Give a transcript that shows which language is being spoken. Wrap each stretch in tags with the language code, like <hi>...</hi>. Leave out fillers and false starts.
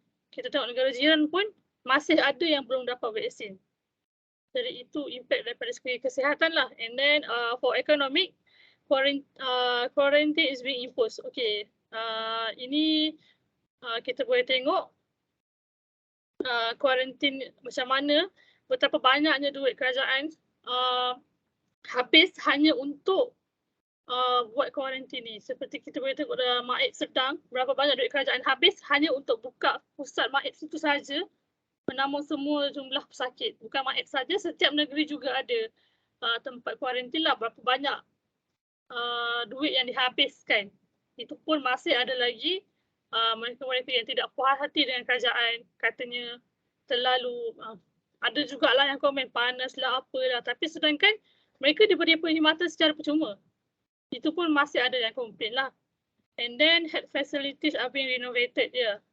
<ms>Kita tengok negara jiran pun masih ada yang belum dapat vaksin. Jadi itu impact daripada segi kesihatan lah.</ms> <en>And then for economic, quarantine is being imposed.</en> <ms>Okay, ini kita boleh tengok quarantine macam mana, betapa banyaknya duit kerajaan habis hanya untuk buat kuarantin ni. Seperti kita boleh tengok dalam MAIP Sedang, berapa banyak duit kerajaan habis hanya untuk buka pusat MAIP itu saja, menampung semua jumlah pesakit. Bukan MAIP saja, setiap negeri juga ada tempat kuarantin lah. Berapa banyak duit yang dihabiskan. Itu pun masih ada lagi mereka-mereka yang tidak puas hati dengan kerajaan, katanya terlalu ada jugalah yang komen panas lah apalah, tapi sedangkan mereka diberi perkhidmatan secara percuma. Itu pun masih ada yang komplain lah.</ms> <en>And then health facilities are being renovated je.</en>